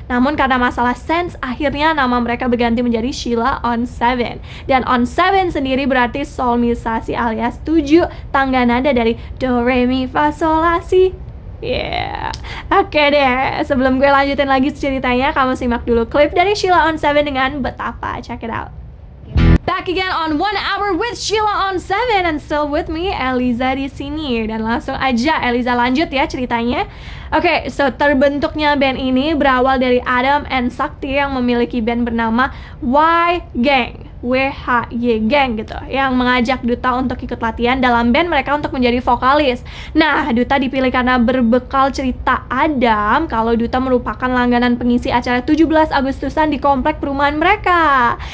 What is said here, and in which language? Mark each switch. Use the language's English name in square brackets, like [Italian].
[Indonesian] Namun karena masalah sense, akhirnya nama mereka berganti menjadi Sheila on 7. Dan on 7 sendiri berarti solmisasi alias 7 tangga nada dari do re mi fa sol la si. Yeah. Oke deh, sebelum gue lanjutin lagi ceritanya, kamu simak dulu klip dari Sheila on 7 dengan Betapa. [English] Check it out. Back again on 1 Hour with Sheila on 7 and still with me Eliza [Indonesian] di sini. Dan langsung aja Eliza lanjut ya ceritanya. Oke, so terbentuknya band ini berawal dari Adam and Sakti yang memiliki band bernama Y Gang. WHY Gang gitu, yang mengajak Duta untuk ikut latihan dalam band mereka untuk menjadi vokalis. Nah, Duta dipilih karena berbekal cerita Adam kalau Duta merupakan langganan pengisi acara 17 Agustusan di komplek perumahan mereka.